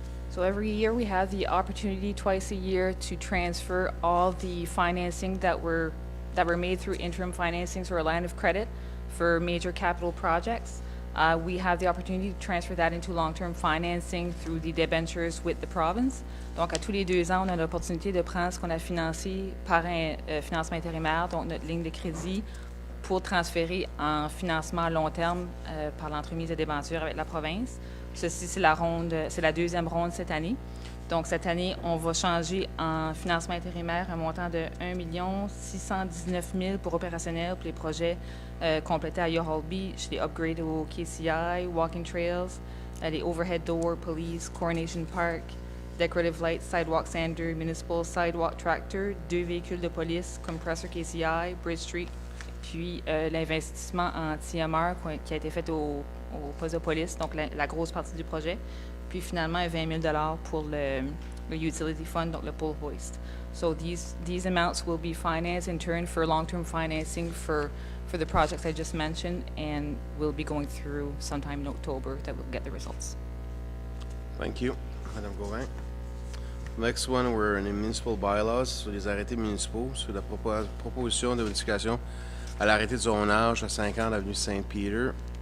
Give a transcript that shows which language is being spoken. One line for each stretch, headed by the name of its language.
English: So every year we have the opportunity twice a year to transfer all the financing that were made through interim financings or a line of credit for major capital projects. We have the opportunity to transfer that into long-term financing through the debentures with the province.
French: Donc, à tous les 2 ans, on a l'opportunité de prendre ce qu'on a financé par un financement intérimaire, donc notre ligne de crédit, pour transférer en financement à long terme par l'entremise de débentures avec la province. Ceci, c'est la 2e ronde cette année. Donc, cette année, on va changer en financement intérimaire un montant de 1 619 000 pour opérationnel pour les projets complétés à Yohol Beach, les upgrades au KCI, walking trails, les overhead door, police, Coronation Park, decorative lights, sidewalk sander, municipal sidewalk tractor, 2 véhicules de police, compresseur KCI, Bridge Street, puis l'investissement en TMR qui a été fait au poste de police, donc la grosse partie du projet, puis finalement 20 000 $ pour le utility fund, donc le pole hoist.
English: So these amounts will be financed in turn for long-term financing for the projects I just mentioned, and we'll be going through sometime in October that we'll get the results. Thank you, Madame Gauvin. Next one, we're in the municipal bylaws,
French: sur les arrêtés municipaux, sur la proposition de modification à l'arrêté de zonage à 50 avenue Saint-Pierre.